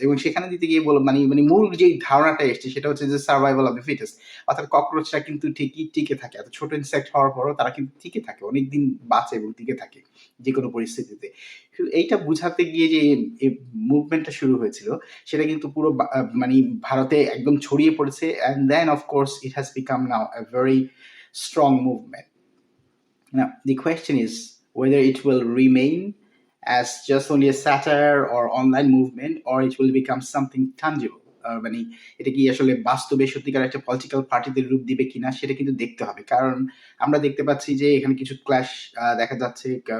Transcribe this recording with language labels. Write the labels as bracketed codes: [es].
[bn] এবং সেখানে দিতে গিয়ে মানে মূল যে ধারণাটা এসছে সেটা হচ্ছে যে [en] survival of the fittest, [bn] অর্থাৎ ককরোচরা কিন্তু ঠিকই টিকে থাকে, এত ছোট ইনসেক্ট হওয়ার পরও তারা কিন্তু টিকে থাকে, অনেকদিন বাঁচে এবং টিকে থাকে যে কোনো পরিস্থিতিতে। এইটা বুঝাতে গিয়ে যে মুভমেন্টটা শুরু হয়েছিল সেটা কিন্তু পুরো মানে ভারতে একদম ছড়িয়ে পড়েছে, [en] And then of course it has become now a very strong movement. Now the question is whether it will remain as just only a satire or online movement, or it will become something tangible. [bn] মানে এটা কি আসলে বাস্তবে সত্যিকার একটা political পার্টিতে রূপ দিবে কিনা সেটা কিন্তু দেখতে হবে, কারণ আমরা দেখতে পাচ্ছি যে এখানে কিছু ক্ল্যাশ দেখা যাচ্ছে।